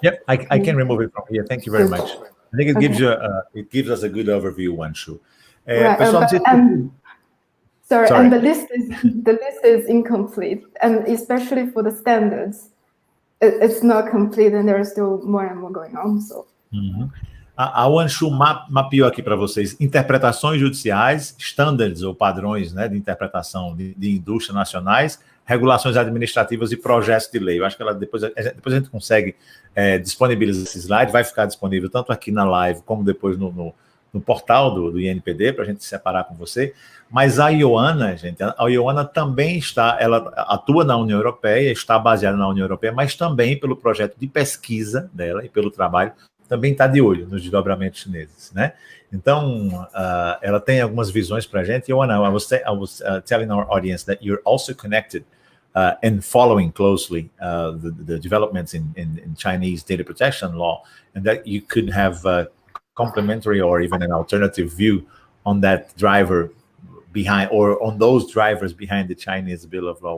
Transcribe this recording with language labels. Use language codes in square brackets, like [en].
[en] Yep, I can remove it from here. Thank you very much. I think it gives gives us a good overview, Wanshu. Right, sorry, and the list is incomplete, and especially for the standards, it's not complete, and there are still more and more going on. So. [pt] A Wanshu mapeou aqui para vocês interpretações judiciais, standards ou padrões, né, de interpretação de indústria nacionais, regulações administrativas e projetos de lei. Eu acho que depois a gente consegue disponibilizar esse slide, vai ficar disponível tanto aqui na live como depois no portal do INPD, para a gente separar com você. Mas a Ioanna, gente, a Ioanna também ela atua na União Europeia, está baseada na União Europeia, mas também pelo projeto de pesquisa dela e pelo trabalho, também está de olho nos desdobramentos chineses, né? Então, ela tem algumas visões para a gente. [en] Ioanna, I was telling our audience that you're also connected and following closely the developments in Chinese data protection law, and that you could have complementary or even an alternative view on that driver behind, or on those drivers behind the Chinese bill of law.